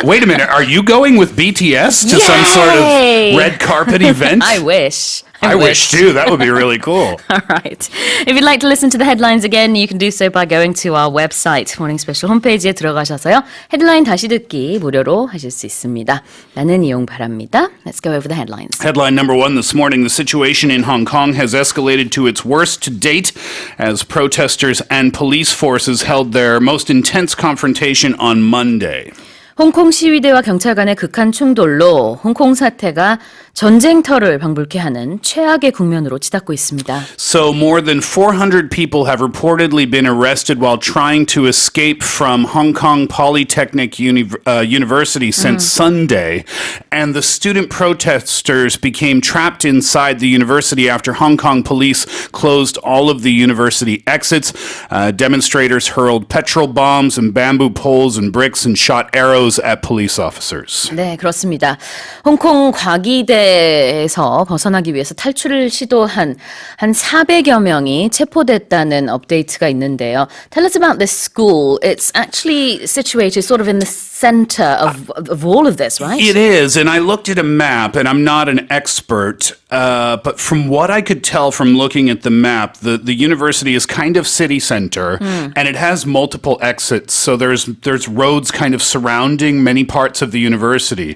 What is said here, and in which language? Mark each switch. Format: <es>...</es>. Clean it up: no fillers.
<en>Wait a minute. Are you going with BTS to some sort of Yay! red carpet event? I wish. I wish too. That would be really cool. All right. If you'd like to listen to the headlines again, you can do so by going to our website, Morning Special</en> <ko>홈페이지에 들어가셔서요. 헤드라인 다시 듣기 무료로 하실 수 있습니다. 많은 이용 바랍니다.</ko> <en>Let's go over the headlines. Headline number 1 this morning. The situation in Hong Kong has escalated to its worst to date as protesters and police forces held their most intense confrontation on Monday.</en> <ko>홍콩 시위대와 경찰 간의 극한 충돌로 홍콩 사태가 전쟁터를 방불케 하는 최악의 국면으로 치닫고 있습니다.</ko> <en>So more than 400 people have reportedly been arrested while trying to escape from Hong Kong Polytechnic University since Sunday. And the student protesters became trapped inside the university after Hong Kong police closed all of the university exits. Demonstrators hurled petrol bombs and bamboo poles and bricks and shot arrows at police officers.</en> <ko>네, 그렇습니다. 홍콩 과기대에서 벗어나기 위해서 탈출을 시도한 한 400여 명이 체포됐다는 업데이트가 있는데요.</ko> <en>Tell us about this school. It's actually situated sort of in the center of all of this, right? It is, and I looked at a map, and I'm not an expert, but from what I could tell from looking at the map, the university is kind of city center, and it has multiple exits, so there's roads kind of surrounding many parts of the university.</en>